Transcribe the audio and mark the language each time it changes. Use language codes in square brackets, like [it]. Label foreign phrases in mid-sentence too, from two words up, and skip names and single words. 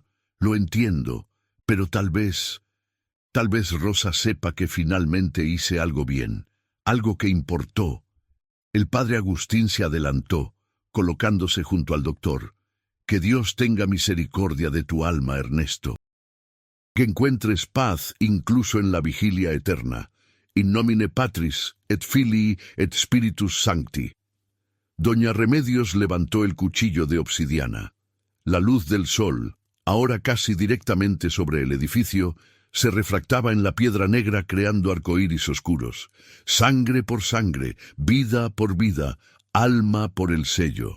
[es] Lo entiendo, pero tal vez Rosa sepa que finalmente hice algo bien, algo que importó. El padre Agustín se adelantó, colocándose junto al doctor. Que Dios tenga misericordia de tu alma, Ernesto. Que encuentres paz incluso en la vigilia eterna. [la] In nomine Patris, et Filii, et Spiritus Sancti. [es] Doña Remedios levantó el cuchillo de obsidiana. La luz del sol, ahora casi directamente sobre el edificio, se refractaba en la piedra negra creando arcoíris oscuros. Sangre por sangre, vida por vida, alma por el sello.